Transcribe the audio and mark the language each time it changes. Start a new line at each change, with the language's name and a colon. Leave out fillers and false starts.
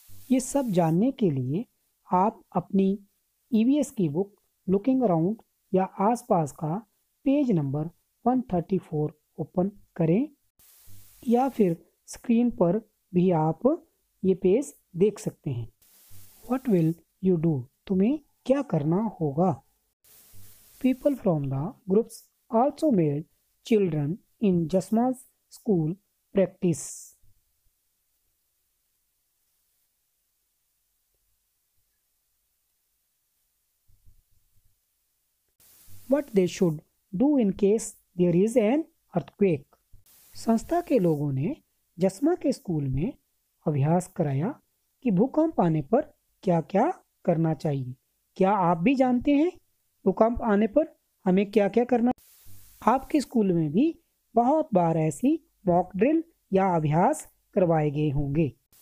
Hindi: ये सब जानने के लिए आप अपनी ईवीएस की बुक लुकिंग अराउंड या आसपास का पेज नंबर 134 ओपन करें या फिर स्क्रीन पर भी आप ये पेज देख सकते हैं।
English: What will you do?
Hindi: तुम्हें क्या करना होगा?
English: People from the groups also made children in Jasma's school practice. What they should do in case there is an earthquake.
Hindi: संस्था के लोगों ने जस्मा के स्कूल में अभ्यास कराया कि भूकंप आने पर क्या क्या करना चाहिए। क्या आप भी जानते हैं भूकंप आने पर हमें क्या क्या करना? आपके स्कूल में भी बहुत बार ऐसी मॉक ड्रिल या अभ्यास करवाए गए होंगे।